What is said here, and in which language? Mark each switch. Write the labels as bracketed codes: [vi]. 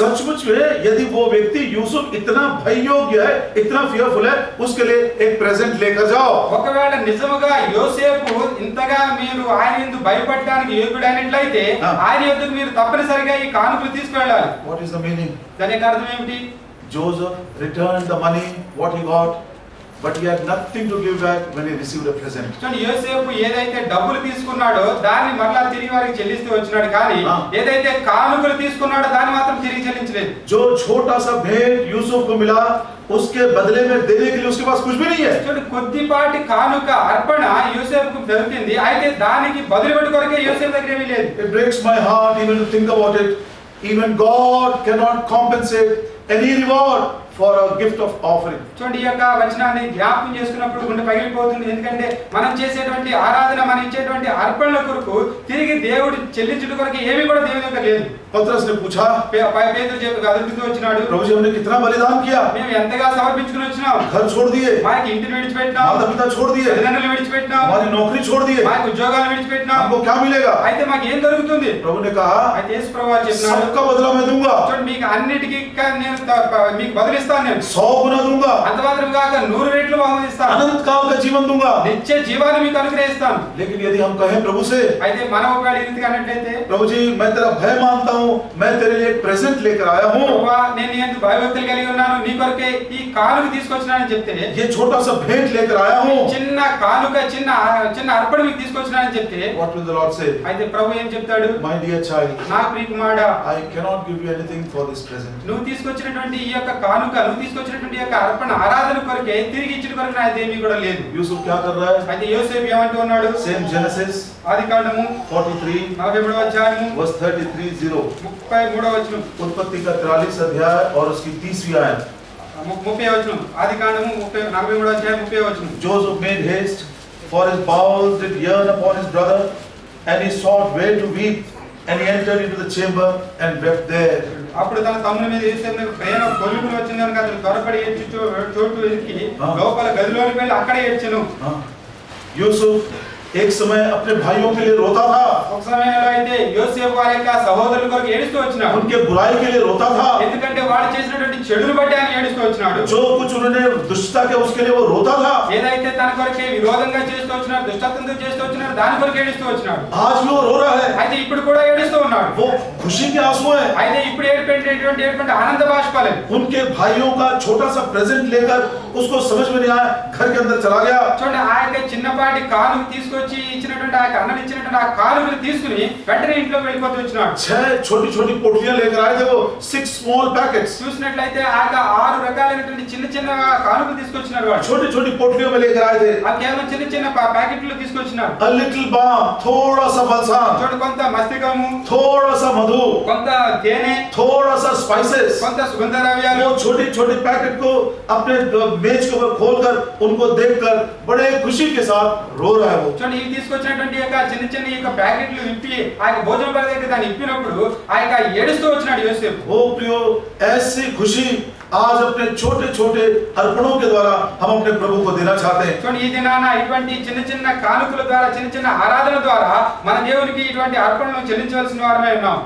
[hi] सचमुच में यदि वो व्यक्ति यूसुफ इतना भय योग्य है, इतना फियरफुल है, उसके लिए एक प्रेजेंट लेकर जाओ। [te] ఒకవేళ నిజముగా యోసేపు ఇంతగా మీరు ఆయన యందు భయపడడానికి యోగ్యుడైనట్లయితే ఆయన యొద్దకు మీరు తప్పనిసరిగా ఈ కానుకలు తీసుకువెళ్ళాలి। [en] What is the meaning? [te] దాని యొక్క అర్థం ఏమిటి? [en] Joseph returned the money what he got but he had nothing to give back when he received a present. [te] చూడండి యోసేపు ఏదైతే డబ్బులు తీసుకున్నాడో దాన్ని మరలా తిరిగి వారికి చెల్లిస్తూ వచ్చినాడు కానీ ఏదైతే కానుకలు తీసుకున్నాడో దాన్ని మాత్రం తిరిగి చెల్లించలేదు. [hi] जो छोटा सा भेंट यूसुफ को मिला उसके बदले में देने के लिए उसके पास कुछ भी नहीं है. [te] చూడండి కొద్దిపాటి కానుక అర్పణ యోసేపుకు దొరికింది అయితే దానికి బదులు పెట్టి కొరకే యోసేపు దగ్గర ఏమీ లేదు. [en] It breaks my heart even to think about it. Even God cannot compensate any reward for a gift of offering. [te] చూడండి ఈ యొక్క వచనాన్ని జ్ఞాపకం చేసుకున్నప్పుడు గుండె పగిలిపోతుంది. ఎందుకంటే మనం చేసేటువంటి ఆరాధన మనం ఇచ్చేటువంటి అర్పణల కొరకు తిరిగి దేవుడు చెల్లించుట కొరకు ఏమీ కూడా దేవుని దగ్గర లేదు. [hi] पतरस ने पूछा, [te] పేతురు అదుపుతూ వచ్చినాడు, [hi] प्रभु जी हमने कितना बलिदान किया, [te] మేము ఎంతగా సమర్పించుకుని వచ్చినాం, [hi] घर छोड़ दिए, [te] మాకు ఇంటిని విడిచిపెట్టినాం, [hi] माता पिता छोड़ दिए, [te] తల్లిదండ్రులు విడిచిపెట్టినాం, [hi] हमारी नौकरी छोड़ दिए, [te] మాకు ఉద్యోగాలు విడిచిపెట్టినాం, [hi] हमको क्या मिलेगा? [te] అయితే మాకు ఏం దొరుకుతుంది? [hi] प्रभु ने कहा, [te] అయితే యేసు ప్రభువు చెప్పినాడు, [hi] सबका बदला मैं दूंगा, [te] చూడండి మీకు అన్నిటికీ నేను మీకు బదులిస్తాను, నేను [hi] 100 गुना दूंगा, [te] అంత మాత్రం కాక 100 రెట్లు బహుమతిస్తాను, [hi] अनंत काल का जीवन दूंगा, [te] నిత్య జీవాన్ని మీకు అనుగ్రహిస్తాను. [hi] लेकिन यदि हम कहें प्रभु से, [te] అయితే మనం ఒకవేళ ఈ రీతిగా అన్నట్లయితే, [hi] प्रभु जी मैं तेरा भय मानता हूं, मैं तेरे लिए एक प्रेजेंट लेकर आया हूं, [te] ప్రభువా నేను నీ యందు భయభక్తులు కలిగి ఉన్నాను, నీ కొరకే ఈ కానుక తీసుకొచ్చినానని చెప్తే, [hi] ये छोटा सा भेंट लेकर आया हूं, [te] చిన్న కానుక చిన్న అర్పణ మీకు తీసుకొచ్చినానని చెప్తే, [en] what will the Lord say? [te] అయితే ప్రభు ఏం చెప్తాడు? [en] My dear child, [te] నా ప్రియ కుమారుడా, [en] I cannot give you anything for this present. [te] నువ్వు తీసుకొచ్చినటువంటి ఈ యొక్క కానుక, నువ్వు తీసుకొచ్చినటువంటి ఈ యొక్క అర్పణ ఆరాధన కొరకే తిరిగి ఇచ్చిన కొరకు నాదేమీ కూడా లేదు. [hi] यूसुफ क्या कर रहा है? [te] అయితే యోసేపు ఏమంటూ ఉన్నాడు? [en] Same Genesis [te] ఆదికాండము 43 43వ అధ్యాయము [en] verse 33:0. [te] 33వ వచనం, [hi] उत्पत्ति का 43 अध्याय और उसकी 30वीं आयत. [te] 30వ వచనం, ఆదికాండము 43వ అధ్యాయం 30వ వచనం. [en] Joseph made haste, for his bowels did yearn upon his brother, and he sought where to weep, and he entered into the chamber and wept there. [te] అప్పుడు తన తమ్ముని మీద యేసేపునకు ప్రేమ కొలుపులు వచ్చింది కనుక అతను త్వరపడి ఏడ్చి చోటు వెతికి లోపల గదిలోకి వెళ్ళి అక్కడే ఏడ్చెను. [hi] యూసుఫ్ एक समय अपने भाइयों के लिए रोता था, [te] ఒక సమయంలో అయితే యోసేపు వారి యొక్క సహోదరుల కొరకు ఏడుస్తూ వచ్చినాడు, [hi] उनके बुराई के लिए रोता था, [te] ఎందుకంటే వాడు చేసినటువంటి చెడును బట్టి ఆయన ఏడుస్తూ వచ్చినాడు, [hi] जो कुछ उन्होंने दुष्टता के उसके लिए वो रोता था, [te] ఏదైతే తన కొరకే విరోధంగా చేస్తూ వచ్చినాడు, దుష్టత్వంతో చేస్తూ వచ్చినాడు, దాని కొరకు ఏడుస్తూ వచ్చినాడు. [hi] आज भी वो रो रहा है, [te] అయితే ఇప్పుడు కూడా ఏడుస్తూ ఉన్నాడు. [hi] वो खुशी के आंसू है, [te] అయితే ఇప్పుడు ఏడుపెట్టేటువంటి ఆనంద బాష్పాలు. [hi] उनके भाइयों का छोटा सा प्रेजेंट लेकर उसको समझ में नहीं आया, घर के अंदर चला गया. [te] చూడండి ఆ యొక్క చిన్నపాటి కానుక తీసుకొచ్చి ఇచ్చినటువంటి ఆ అన్నలు ఇచ్చినటువంటి ఆ కానుకను తీసుకుని వెంటనే ఇంట్లోకి వెళ్ళిపోతూ వచ్చినాడు. [hi] 6 छोटी छोटी पोटलियां लेकर आए थे वो, 6 स्मॉल पैकेट्स. [te] చూసినట్లయితే ఆ యొక్క 6 రకాలైనటువంటి చిన్న చిన్న కానుకలు తీసుకొచ్చినారు వాడు. [hi] छोटी छोटी पोटलियों में लेकर आए थे. [te] ఆ కేవలం చిన్న చిన్న ప్యాకెట్లు తీసుకొచ్చినారు. [en] A little balm, [hi] थोड़ा सा बलसाम, [te] చూడండి కొంత మస్తికము, [hi] थोड़ा सा मधु, [te] కొంత తేనె, [hi] थोड़ा सा स्पाइसेस. [te] కొంత సుగంధ ద్రవ్యాలు. [hi] वो छोटी छोटी पैकेट को अपने मेज के ऊपर खोलकर उनको देखकर बड़े खुशी के साथ रो रहा है वो. [te] చూడండి ఇవి తీసుకొచ్చినటువంటి యొక్క చిన్న చిన్న యొక్క ప్యాకెట్లు విప్పి ఆ యొక్క భోజన బల్ల దగ్గర దాన్ని ఇప్పినప్పుడు ఆ యొక్క ఏడుస్తూ వచ్చినాడు యోసేపు. [hi] ओ प्रियो, ऐसी खुशी आज अपने छोटे छोटे अर्पणों के द्वारा हम अपने प्रभु को देना चाहते हैं. [te] చూడండి ఈ దినాన ఇటువంటి చిన్న చిన్న కానుకల ద్వారా, చిన్న చిన్న ఆరాధన ద్వారా మన దేవునికి ఇటువంటి అర్పణలను చెల్లించవలసిన వారమే ఉన్నాం.